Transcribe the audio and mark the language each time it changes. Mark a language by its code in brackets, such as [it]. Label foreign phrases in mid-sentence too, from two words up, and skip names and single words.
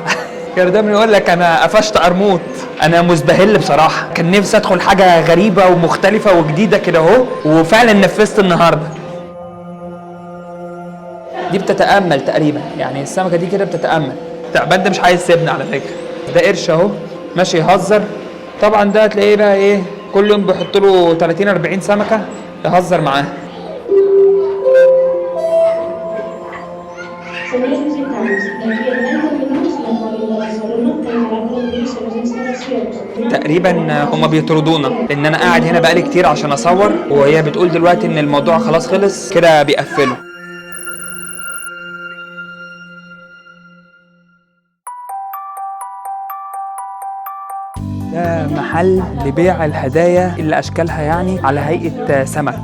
[ar] كانوا دايما يقول لك انا قفشت قرموط. انا مزبهل بصراحه، كان نفسي ادخل حاجه غريبه ومختلفه وجديده كده اهو، وفعلا نفذت النهارده. دي بتتامل تقريبا، يعني السمكه دي كده بتتامل. التعبان ده مش عايز يسيبنا على فكره. ده قرش اهو ماشي يهزر. طبعا ده هتلاقيه بقى ايه، كل يوم بيحط له 30 40 سمكه يهزر معاه. [es] Señores visitantes, de aquí en 20 minutos la autoridad de salud tendrá que abrirse los instalaciones. [ar] تقريبا هما بيطردونا لان انا قاعد هنا بقالي كتير عشان اصور، وهي بتقول دلوقتي ان الموضوع خلاص خلص كده بيقفلوا. ده محل لبيع الهدايا اللي اشكالها يعني على هيئة سمك.